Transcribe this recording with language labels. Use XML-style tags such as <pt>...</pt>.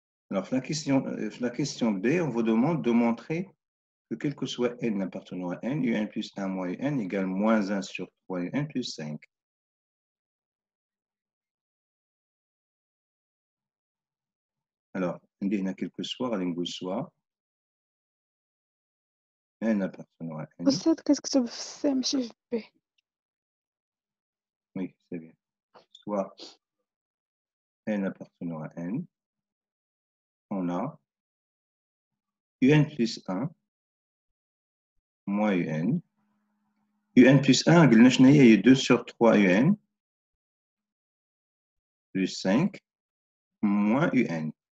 <fr>Alors, la question B, on vous demande de montrer que quel que soit n appartenant à n, un plus 1 moins un égale moins 1 sur 3 un plus 5. Alors, on dit quel que soit, soit n appartenant à n.</fr> <ar>أستاذ كتكتب في السي ماشي في بي.</ar> <fr>Oui, c'est bien. Soit n appartenant à n, on a un plus 1 moins un. Un plus 1, il y a 2 sur 3 un plus 5 moins un.</fr>